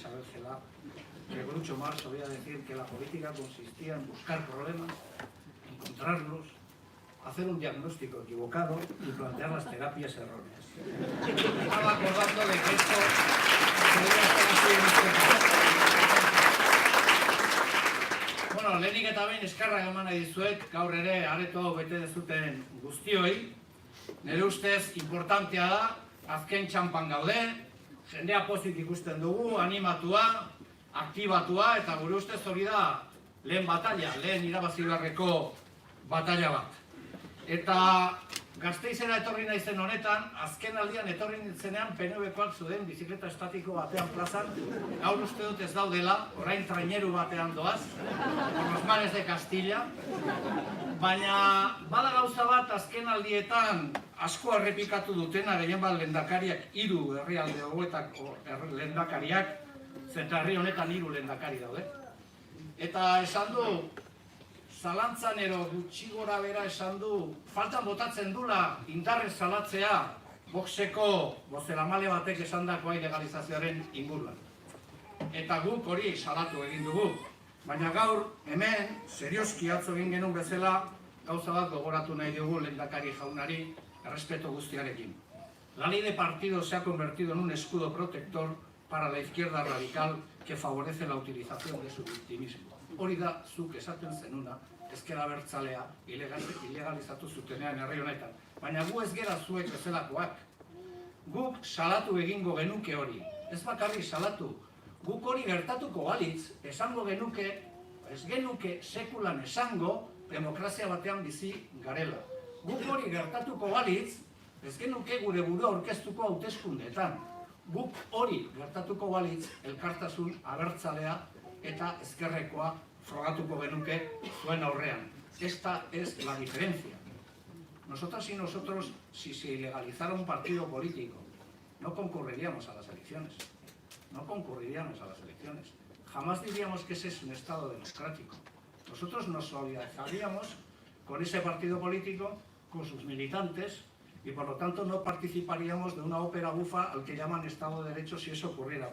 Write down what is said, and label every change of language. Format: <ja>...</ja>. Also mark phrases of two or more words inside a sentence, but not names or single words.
<es>Isabel Celaá que Groucho Marx solía decir que la política consistía en buscar problemas, encontrarlos, hacer un diagnóstico equivocado y plantear las terapias erróneas. Estaba acordando de que esto podría estar así en este caso.</es> <eu>Bueno, lehenik eta behin eskerrak eman nahi dizuet, gaur ere areto hau bete dezuten guztioi. Nire ustez importantea da, azken txanpan gaude, jendea pozik ikusten dugu, animatua, aktibatua, eta gure ustez hori da lehen batalla, lehen irabazi beharreko batalla bat. Eta Gasteizera etorri naizen honetan, azken aldian etorri nintzenean PNV-koak zuden bizikleta estatiko batean plazan, gaur uste dut ez daudela, orain traineru batean doaz,</eu> <es>por los mares de Castilla,</es> <eu>baina bada gauza bat azken aldietan asko errepikatu dutena, gehien bat lehendakariak, 3 herrialde hauetako lehendakariak, zenta herri honetan 3 lehendakari daude. Eta esan du, zalantzan ero gutxi gora bera esan du, faltan botatzen dula indarrez salatzea Voxeko bozeramale batek esandakoa ilegalizazioaren inguruan. Eta guk hori salatu egin dugu. Baina gaur, hemen, serioski atzo egin genuen bezala, gauza bat gogoratu nahi dugu lehendakari jaunari, errespeto guztiarekin.</eu> <es>La ley de partido se ha convertido en un escudo protector para la izquierda radical que favorece la utilización de su victimismo.</es> <eu>Hori da, zuk esaten zenuna, ezker abertzalea ilegalizatu zutenean herri honetan. Baina gu ez gera zuek bezalakoak. Guk salatu egingo genuke hori. Ez bakarrik salatu. Guk hori gertatuko balitz, esango genuke, ez genuke sekulan esango, demokrazia batean bizi garela. Guk hori gertatuko balitz, ez genuke gure burua aurkeztuko hauteskundeetan. Guk hori gertatuko balitz, elkartasun abertzalea eta ezkerrekoa frogatuko genuke zuen aurrean.</eu> <es>Esta es la diferencia. Nosotras y nosotros, si se ilegalizara un partido político, no concurriríamos a las elecciones. No concurriríamos a las elecciones. Jamás diríamos que ese es un Estado democrático. Nosotros nos solidarizaríamos con ese partido político, con sus militantes, y por lo tanto no participaríamos de una ópera bufa al que llaman Estado de Derecho si eso ocurriera.</es>